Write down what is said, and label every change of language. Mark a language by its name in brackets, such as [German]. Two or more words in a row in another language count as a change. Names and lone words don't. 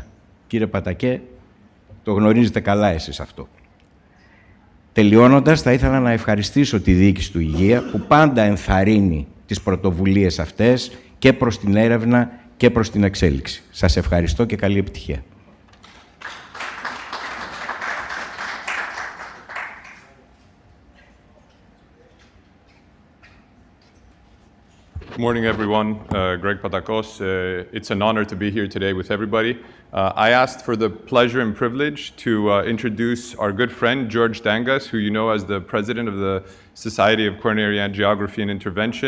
[Greek] Κύριε Πατακέ, το γνωρίζετε καλά εσείς αυτό. Τελειώνοντας, θα ήθελα να ευχαριστήσω τη Διοίκηση του Υγεία που πάντα ενθαρρύνει τις πρωτοβουλίες αυτές και προς την έρευνα και προς την εξέλιξη. Σας ευχαριστώ και καλή επιτυχία. [English] Good morning, everyone. Greg Patakos. It's an honor to be here today with everybody. I asked for the pleasure and privilege to introduce our good friend, George Dangas, who you know as the president of the Society of Coronary Angiography and Intervention.